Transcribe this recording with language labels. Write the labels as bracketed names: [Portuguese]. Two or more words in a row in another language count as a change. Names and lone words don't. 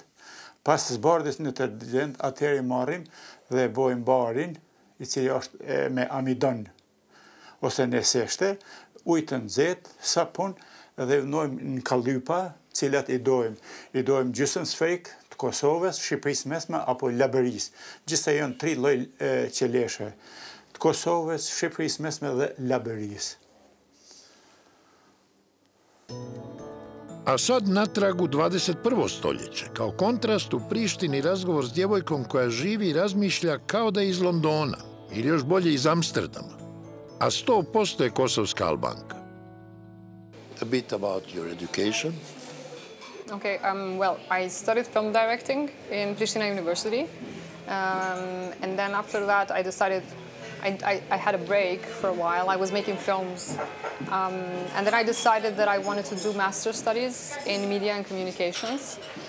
[Albanian] Pas zbardhjes në detergjent, atëherë i marrim dhe bojmë barin, i cili është me amidon, ose në seshte, ujë të nxehtë, sapun, dhe vënojmë në kallypa, cilat i dojmë. I dojmë gjysmë sferik të Kosovës, Shqipërisë mesme apo Labërisë. Gjithsej janë 3 lloj qeleshe. Të Kosovës, Shqipërisë mesme dhe Labërisë. [Croatian] A sad natrag u 21. stoljeće, kao kontrast u Prištini razgovor s djevojkom koja živi i razmišlja kao da je iz Londona, ili još bolje iz Amsterdama, a 100% je kosovska Albanka. [English] A bit about your education. Okay, well, I studied film directing in Prištini University. And then after that, I decided, I had a break for a while. I was making films. And then I decided that I wanted to do master's studies in media and communications.